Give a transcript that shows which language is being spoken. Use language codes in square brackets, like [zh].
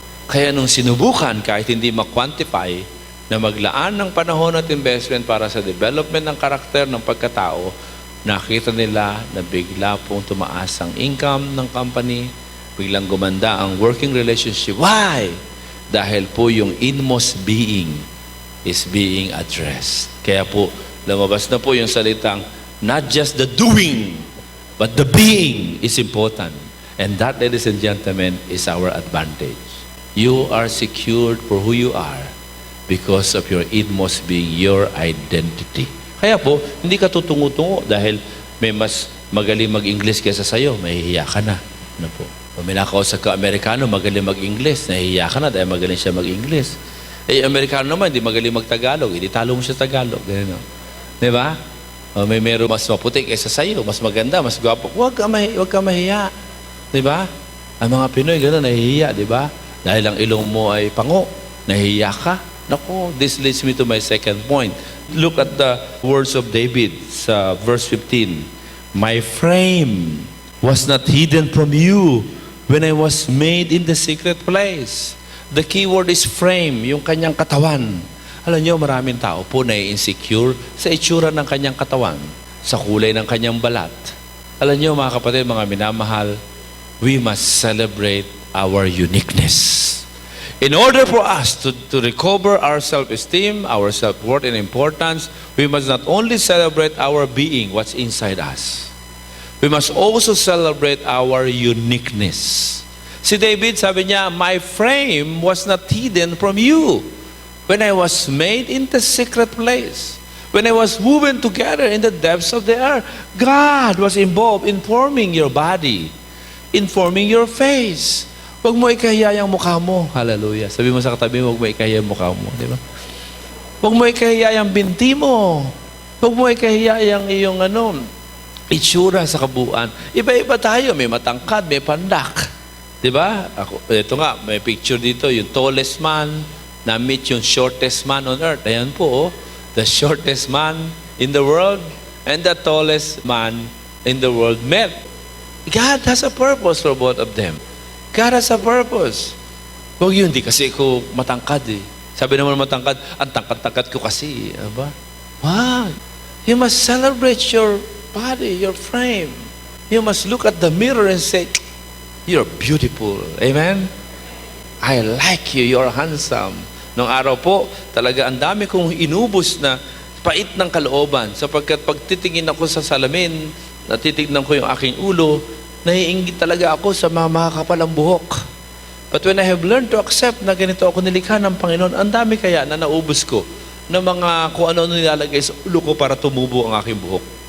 [tl] Kaya nung sinubukan, kahit hindi ma-quantify, na maglaan ng panahon at investment para sa development ng karakter ng pagkatao, nakita nila na bigla pong tumaas ang income ng company, biglang gumanda ang working relationship. [en] Why? [tl] Dahil po yung [en] inmost being is being addressed. [tl] Kaya po, lumabas na po yung salitang, [en] not just the doing, but the being is important. And that, ladies and gentlemen, is our advantage. You are secured for who you are because of your inmost being, your identity. [tl] Kaya po, hindi ka tutungo-tungo dahil may mas magaling mag-English kaysa sa'yo, mahihiya ka na. Ano po? O may nakausap ka Amerikano, magaling mag-English, nahihiya ka na dahil magaling siya mag-English. Eh, Amerikano naman, hindi magaling mag-Tagalog, hindi talo mo siya Tagalog. Ganun. Di ba? O may meron mas maputi kaysa sa'yo, mas maganda, mas gwapo. Huwag ka mahiya. Di ba? Ang mga Pinoy, gano'n, nahihiya, di ba? Dahil ang ilong mo ay pango, nahihiya ka. [en] Naku, this leads me to my second point. Look at the words of David [tl] sa verse 15. [en] My frame was not hidden from you when I was made in the secret place. The key word is frame, [tl] yung kanyang katawan. Alam niyo, maraming tao po na insecure sa itsura ng kanyang katawan, sa kulay ng kanyang balat. Alam niyo, mga kapatid, mga minamahal, [en] we must celebrate our uniqueness. In order for us to recover our self-esteem, our self-worth and importance, we must not only celebrate our being, what's inside us. We must also celebrate our uniqueness. Si David, [tl] sabi niya, [en] my frame was not hidden from you when I was made in the secret place. When I was woven together in the depths of the earth. God was involved in forming your body, in forming your face. [tl] Huwag mo ikahiya yung mukha mo. Hallelujah. Sabi mo sa katabi mo, huwag mo ikahiya yung mukha mo. Di ba? Huwag mo ikahiya yung binti mo. Huwag mo ikahiya yung iyong itsura sa kabuuan. Iba-iba tayo. May matangkad, may pandak. Di ba? Ito nga, may picture dito, yung [en] tallest man, [tl] na-meet yung [en] shortest man on earth. [tl] Ayan po, oh. [en] The shortest man in the world and the tallest man in the world met. God has a purpose for both of them. God has a purpose. [tl] Huwag yun, di kasi ko matangkad eh. Sabi naman matangkad, ang tangkad-tangkad ko kasi. Aba? Wow! [en] You must celebrate your body, your frame. You must look at the mirror and say, you're beautiful. Amen? I like you. You're handsome. [tl] Noong araw po, talaga ang dami kong inubos na pait ng kalooban. Sapagkat pag titingin ako sa salamin, natitignan ko yung aking ulo, naiinggit talaga ako sa mga makakapalang buhok. [en] But when I have learned to accept [tl] na ganito ako nilikha ng Panginoon, ang dami kaya na naubos ko ng mga kung ano nilalagay sa ulo ko para tumubo ang aking buhok.